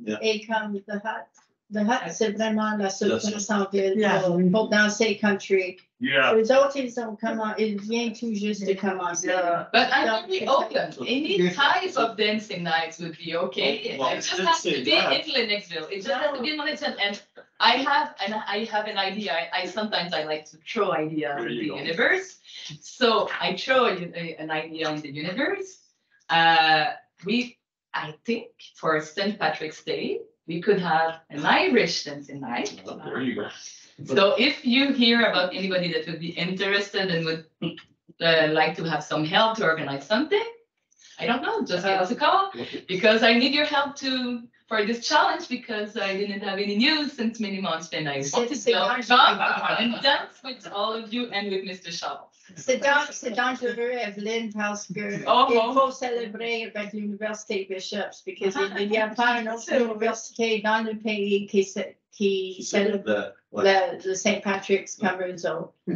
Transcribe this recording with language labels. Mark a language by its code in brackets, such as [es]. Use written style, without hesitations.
[fr] Et comme The Hut, c'est vraiment la solution en ville pour danser country. Les autres, ils viennent tout juste de commencer. [en] But I'm very open. Any type of dancing nights would be okay. Well, It just has to be in Lennoxville. It just has to be in Lennoxville. And I have an idea. Sometimes I like to throw ideas in the universe. So I throw an idea in the universe. I think for St. Patrick's Day, we could have an Irish dancing night. Oh, there you go. So if you hear about anybody that would be interested and would like to have some help to organize something, I don't know, just give us a call because I need your help for this challenge because I didn't have any news since many months and I want to go and dance with all of you and with Mr. Shaw. [fr] C'est dangereux, Evelyne, parce que il faut célébrer avec l'Université Bishops, parce qu'il n'y a pas une autre université dans le pays qui célèbre le St. Patrick's comme eux autres.